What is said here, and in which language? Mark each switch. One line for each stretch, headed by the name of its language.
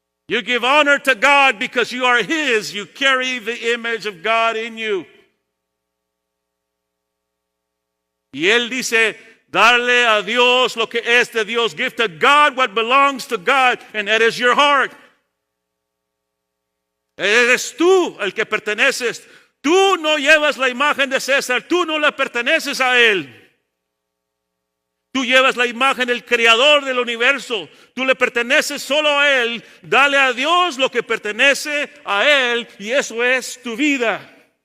English: You give honor to God because you are His. You carry the image of God in you.
Spanish: Y Él dice, darle a Dios lo que es de Dios.
English: Give to God what belongs to God, and that is your heart.
Spanish: Eres tú el que perteneces. Tú no llevas la imagen de César, tú no le perteneces a él. Tú llevas la imagen del Creador del universo, tú le perteneces solo a Él. Dale a Dios lo que pertenece a Él y eso es tu vida.